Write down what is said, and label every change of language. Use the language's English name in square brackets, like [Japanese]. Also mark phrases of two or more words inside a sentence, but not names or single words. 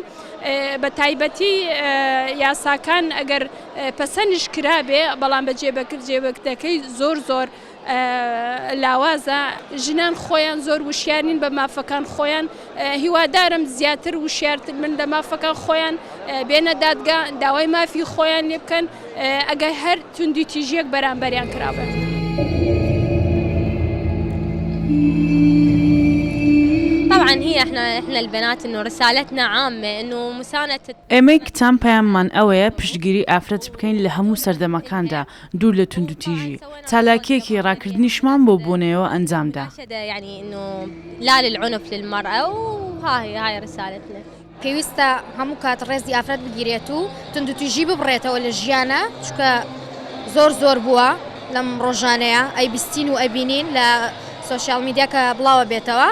[Central Kurdish] بە تایبەتی یاساکان ئەگەر پەسەندش کرابێ بەڵام بە جێبەکردەکەی زۆر لاوازە ژنان خۆیان زۆر وشیارین بە مافەکان خۆیان هیوادارم زیاتر وشیارتر من لە مافەکان خۆیان بێنە دادگا داوای مافی خۆیان لێ بکەن ئەگەر هەر توندوتیژیەک بەرامبەریان کرابێت. [Arabic] طبعا هي احنا البنات انه رسالتنا عامه انه مسانده [Central Kurdish] ئێمەی کتان پەیاممان ئەوەیە پشتگیری ئافرەت بکەین لە هەموو سەردەمەکاندا دوور لە توندوتیژی چالاکیەکی ڕاکردنیشمان بۆ بوونەوە ئەنجامدا. [Arabic] يعني انه لا للعنف للمرأة وهاي رسالتنا. [Central Kurdish] پێویستە هەموو کات ڕێزی ئافرەت بگیرێت و توندوتیژی ببڕێتەوە لە ژیانە چونکە زۆر بووە لەم ڕۆژانەیە ئەیبیستین و ئەبینین لە [English] social media [Central Kurdish] کە بڵاوە بێتەوە.